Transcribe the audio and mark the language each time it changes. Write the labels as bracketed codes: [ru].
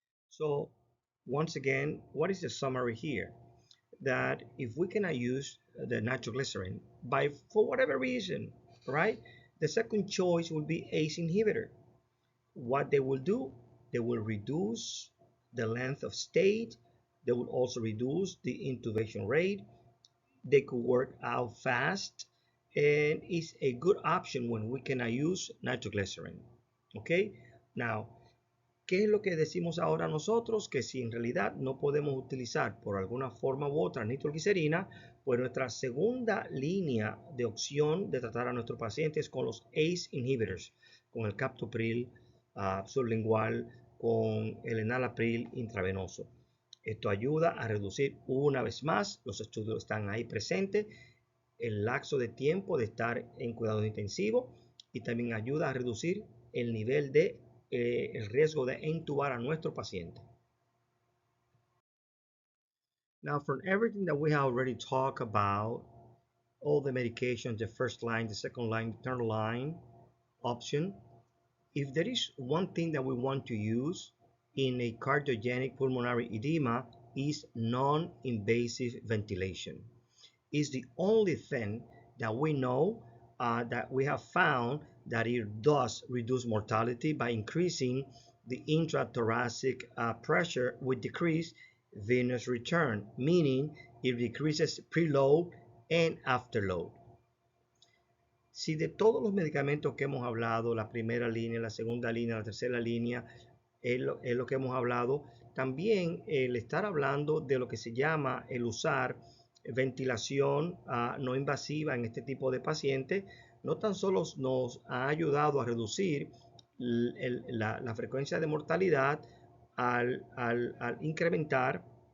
[en] So, once again, what is the summary here? That if we cannot use the nitroglycerin for whatever reason, right? The second choice would be ACE inhibitor. What they will do, they will reduce the length of stay. They will also reduce the intubation rate. They could work out fast, and it's a good option when we cannot use nitroglycerin. Okay, now, [es] ¿qué es lo que decimos ahora nosotros? Que si en realidad no podemos utilizar por alguna forma u otra nitroglicerina, pues nuestra segunda línea de opción de tratar a nuestros pacientes con los ACE inhibitors, con el captopril sublingual, con el enalapril intravenoso. Esto ayuda a reducir una vez más, los estudios están ahí presentes, el lapso de tiempo de estar en cuidados intensivos y también ayuda a reducir el nivel de el riesgo de intubar a nuestro paciente. [en] Now, from everything that we have already talked about, all the medications, the first line, the second line, the third line option, if there is one thing that we want to use in a cardiogenic pulmonary edema, is non-invasive ventilation. It's the only thing that we know that we have found that it does reduce mortality by increasing the intrathoracic pressure with decreased venous return, meaning it decreases preload and afterload. [es] Si de todos los medicamentos que hemos hablado, la primera línea, la segunda línea, la tercera línea, es lo que hemos hablado, también el estar hablando de lo que se llama el usar ventilación no invasiva en este tipo de pacientes, no tan solo nos ha ayudado a reducir la frecuencia de mortalidad al incrementar